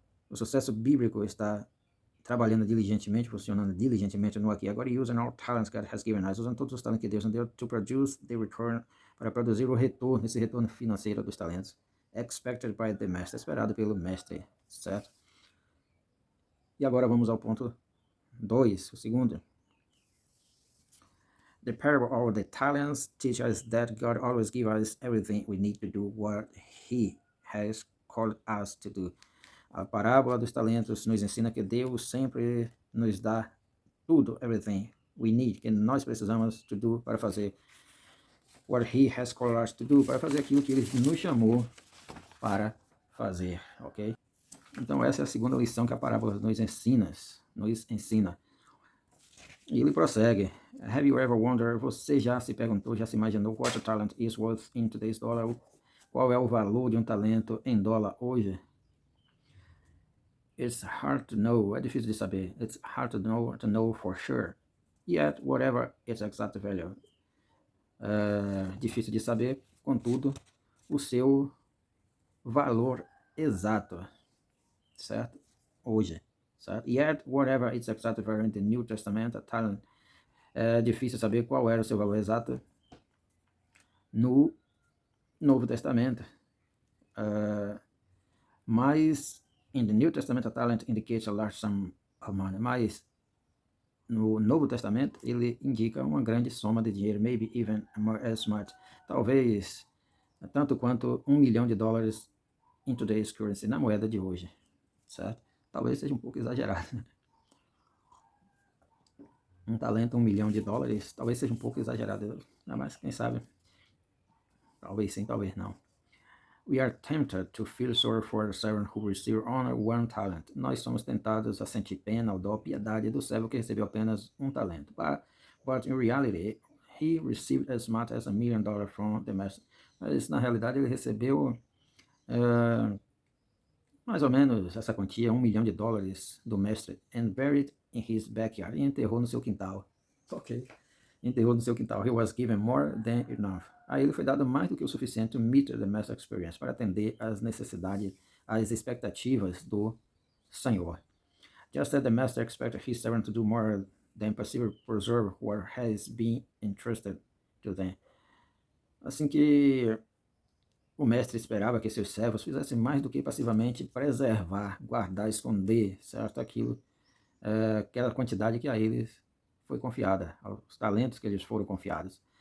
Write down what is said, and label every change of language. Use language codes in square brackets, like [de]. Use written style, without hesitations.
[pt] O sucesso bíblico está trabalhando diligentemente, funcionando diligentemente no aqui e agora, e [en] using all talents God has given us, [pt] usando todos os talentos que Deus nos deu, [en] to produce the return, [pt] para produzir o retorno, esse retorno financeiro dos talentos, [en] expected by the master, [pt] esperado pelo mestre, certo? E agora vamos ao ponto 2, o segundo. [en] The parable of the talents teaches us that God always gives us everything we need to do what He has called us to do. [pt] A parábola dos talentos nos ensina que Deus sempre nos dá tudo, [en] everything we need, [pt] que nós precisamos [en] to do [pt] para fazer [en] what He has called us to do, [pt] para fazer aquilo que Ele nos chamou para fazer, ok? Então essa é a segunda lição que a parábola nos ensina. E ele prossegue. [en] Have you ever wondered, [pt] você já se perguntou, já se imaginou [en] what a talent is worth in today's dollar? [pt] Qual é o valor de um talento em dólar hoje? [en] It's hard to know, [pt] é difícil de saber. [en] It's hard to know for sure. Yet, whatever its exact value. [pt] Difícil de saber, contudo, o seu valor exato, certo? Hoje, certo? [en] Yet, whatever its exact value in the New Testament, a talent, [pt] é difícil saber qual era o seu valor exato no Novo Testamento. Mas [en] in the New Testament, a talent indicates a large sum of money. [pt] Mas no Novo Testamento, ele indica uma grande soma de dinheiro, [en] maybe even as much. [pt] Talvez tanto quanto $1 milhão [en] in today's currency, [pt] na moeda de hoje, certo? Talvez seja um pouco exagerado. Um talento, $1 milhão, talvez seja um pouco exagerado, mas quem sabe, talvez sim, talvez não. [en] We are tempted to feel sorry for the servant who received only one talent. [pt] Nós somos tentados a sentir pena ou dó, piedade do servo que recebeu apenas um talento. [en] But in reality, he received as much as $1 million from the master. [pt] Mas na realidade ele recebeu mais ou menos essa quantia, $1 milhão do mestre, [en] and buried in his backyard, [pt] e enterrou no seu quintal. Ok. Enterrou no seu quintal. [en] He was given more than enough. [pt] A ele foi dado mais do que o suficiente [en] to meet the master experience, [pt] para atender às necessidades, às expectativas do Senhor. [en] Just as the master expected his servant to do more than passively preserve what has been entrusted to them. [pt] Assim que o mestre esperava que seus servos fizessem mais do que passivamente preservar, guardar, esconder, certo? Aquela quantidade que a eles foi confiada, os talentos que eles foram confiados.